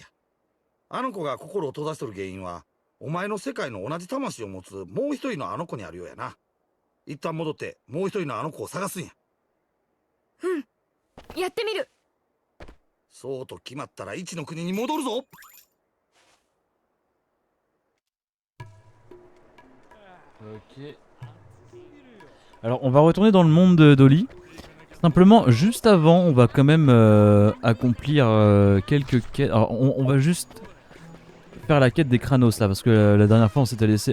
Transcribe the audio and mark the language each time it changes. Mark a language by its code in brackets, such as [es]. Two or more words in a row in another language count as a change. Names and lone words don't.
[ja] あの子が心を閉ざしとる原因は、お前の世界の同じ魂を持つもう一人のあの子にあるようやな。一旦戻ってもう一人のあの子を探すんや。やってみる。そうと決まったら一の国に戻るぞ。 [fr] Ok. Alors on va retourner dans le monde d'Oli. Simplement, juste avant, on va quand même accomplir quelques quêtes. Alors on va juste faire la quête des Kranos là, parce que la dernière fois on s'était laissé...